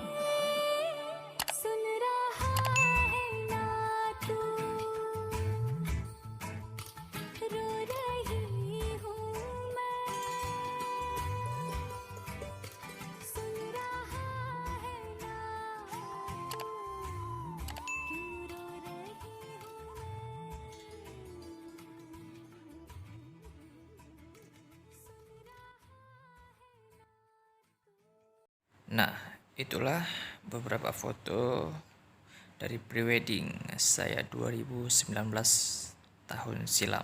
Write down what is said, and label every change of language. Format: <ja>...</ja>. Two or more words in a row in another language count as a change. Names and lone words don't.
<hi>सुन रहा है ना तू, रो रही हूँ मैं। सुन रहा है ना तू, क्यों रो रही हूँ</hi> <id>Nah, itulah beberapa foto dari prewedding saya 2019 tahun silam.</id>